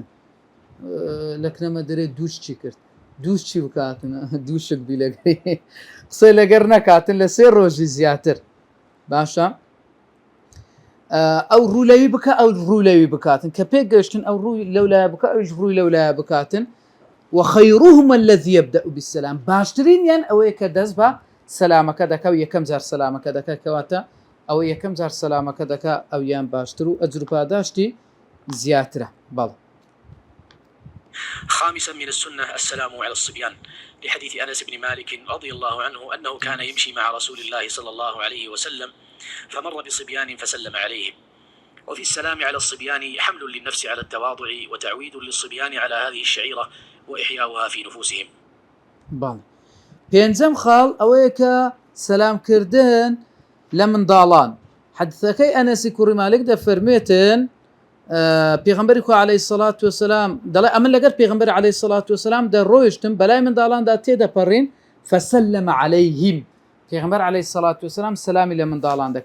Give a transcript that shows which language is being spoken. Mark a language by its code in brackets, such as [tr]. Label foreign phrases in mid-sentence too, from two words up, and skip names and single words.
[ckb] لەکنەمە دەرێت دووش چی کرد، دووش چی بکاتن، دووشک بی لەگەی قسەی لەگەر نەکاتن لە 3 ڕۆژی زیاتر. باشە ئەو ڕوولەوی بکە ئەو ڕوولەوی بکاتن، کە پێک گەشتن ئەو ڕووی لەولایە بکە ئەوش ڕووی لەولایە بکاتن. [ar] وخيرهما الذي يبدأ بالسلام، [ckb] باشترین یان ئەوەیە کە دەست بە سەلامەکە دەکە و یەکەم جار سەلامەکە دەکە، کەواتە ئەوە یەکەم جار سەلامەکە دەکە ئەو یان باشتر و ئەجر و پاداشتی زیاترە. بەڵێ. [ar] خامسا من السنة السلام على الصبيان، لحديث أنس بن مالك رضي الله عنه أنه كان يمشي مع رسول الله صلى الله عليه وسلم فمر بصبيان فسلم عليهم. وفي السلام على الصبيان حمل للنفس على التواضع وتعويد للصبيان على هذه الشعيرة وإحياؤها في نفوسهم. [ckb] بەڵێ. پێنجەم خاڵ ئەوەیە کە سەلامکردن لە منداڵان. حەدیثەکەی ئەنەسی کوڕی مالک دەفەرمێتن پێغەمبەری خوا [ar] عەلەیهی سەڵات وسەلام [ckb] دەڵێ ئەمن لەگەر پێغەمبەر [ar] عەلەیهی سەڵات وسەلام [ckb] دەڕۆیشتم بەلای منداڵاندا تێدەپەڕین [ar] فەسەلەمە عەلەیهیم، [ckb] پێغەمبەر [ar] عەلەیهی سەڵات وسەلام [ckb] سەلامی لە منداڵان دەکرد.